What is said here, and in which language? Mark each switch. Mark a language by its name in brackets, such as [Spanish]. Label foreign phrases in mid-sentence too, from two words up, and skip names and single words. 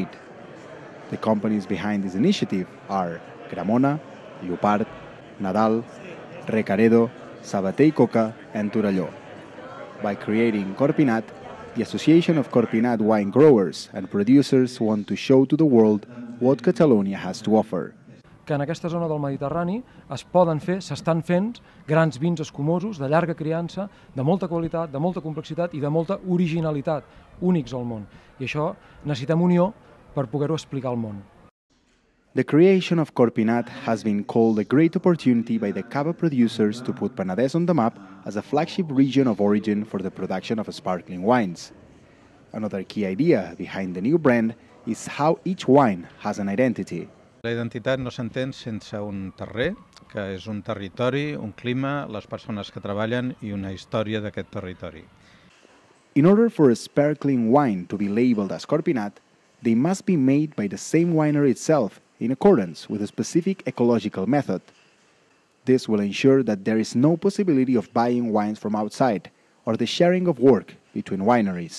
[English] The companies behind this initiative are Cremona, Llopart, Nadal, Recaredo, Sabater i Coca, and Torelló. By creating Corpinat, the Association of Corpinat wine growers and producers want to show to the world what Catalonia has to offer. [Catalan] que en aquesta zona del Mediterrani s'estan fent grans vins escumosos, de llarga criança, de molta qualitat, de molta complexitat i de molta originalitat, únics al món. I això necessitem unió per poder-ho explicar al món. [English] The creation of Corpinat has been called a great opportunity by the cava producers to put Penedès on the map as a flagship region of origin for the production of sparkling wines. Another key idea behind the new brand is how each wine has an identity. [Catalan] La identitat no s'entén sense un terrer, que és un territori, un clima, les persones que treballen i una història d'aquest territori. [English] In order for a sparkling wine to be labeled as Corpinat, they must be made by the same winery itself in accordance with a specific ecological method. This will ensure that there is no possibility of buying wines from outside or the sharing of work between wineries.